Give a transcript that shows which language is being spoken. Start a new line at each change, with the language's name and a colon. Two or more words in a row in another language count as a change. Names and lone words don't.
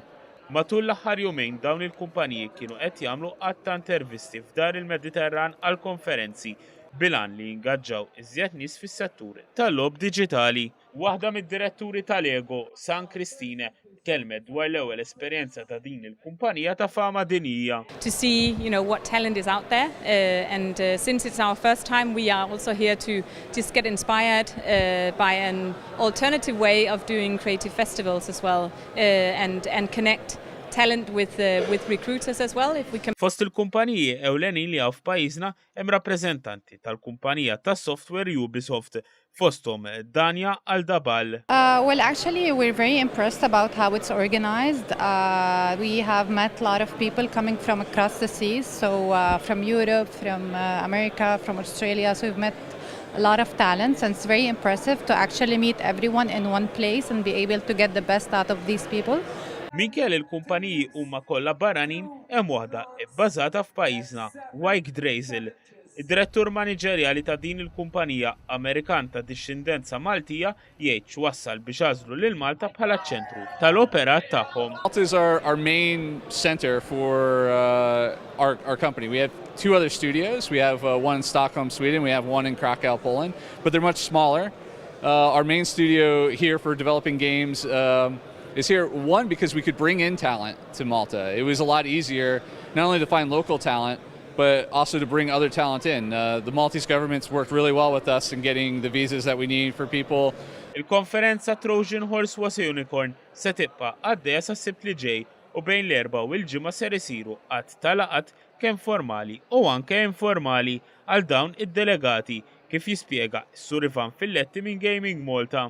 Maltese: Matul l-aħħar jumejn dawn il-kumpaniji kienu qed jagħmlu qatt ta' intervisti f'dar il-Mediterran għal konferenzi bilan li jingaġġaw iżjed nies fis-settur tal-lob diġitali. Waħda mid-diretturi tal-Lego, San Christine, kelmet dwar l-ewwel esperjenza ta' din il-kumpanija ta' fama dinjija.
English: To see, what talent is out there, and since it's our first time, we are also here to just get inspired by an alternative way of doing creative festivals as well, and connect talent with recruiters as well, if we can.
Maltese: Fost il-kumpaniji ewlenin li għaw f'pajjiżna hemm rappreżentanti tal-kumpanija tas-software Ubisoft fosthom Danja Aldabal.
English: Well, actually, we're very impressed about how it's organized. We have met a lot of people coming from across the seas, so from Europe, from America, from Australia. So we've met a lot of talents, and it's very impressive to actually meet everyone in one place and be able to get the best out of these people.
Maltese: Minkejja il-kumpaniji huma kollha barranin hemm waħda bbażata f'pajjiżna, Wyke Drazel. Id-direttur maniġerjali ta' din il-kumpanija Amerikan ta' dixxindenza Maltija jgħid x'wassal biex għażlu lil Malta bħala ċentru tal-opera tagħhom.
English: Malta is our main center for our company. We have two other studios. We have one in Stockholm, Sweden. We have one in Krakow, Poland, but they're much smaller. Our main studio here for developing games is here, one, because we could bring in talent to Malta. It was a lot easier not only to find local talent, but also to bring other talent in. The Maltese government's worked really well with us in getting the visas that we need for people.
Maltese: Il-konferenza Trojan Horse Was a Unicorn se tibqa' għaddejja sas-Sibt li ġej u bejn l-erba' u l-ġimgħa ser isiru qatt ta' laqgħat kemm formali u anke informali għal dawn id-delegati kif jispjega s-Sur Ivan Filletti minn Gaming Malta.